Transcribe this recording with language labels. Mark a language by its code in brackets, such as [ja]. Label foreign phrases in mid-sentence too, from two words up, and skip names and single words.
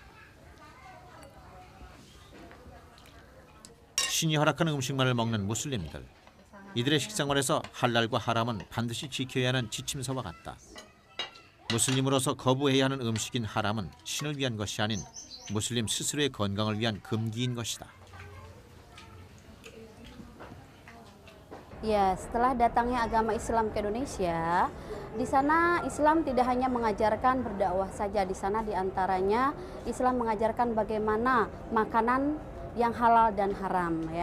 [ko] 신이 허락한 음식만을 먹는 무슬림들. 이들의 식생활에서 할랄과 하람은 반드시 지켜야 하는 지침서와 같다. 무슬림으로서 거부해야 하는 음식인 하람은 신을 위한 것이 아닌 무슬림 스스로의 건강을 위한 금기인 것이다. [id] Ya, setelah datangnya agama Islam ke Indonesia, di sana Islam tidak hanya mengajarkan berdakwah saja. Di sana diantaranya Islam mengajarkan bagaimana makanan yang halal dan haram, ya.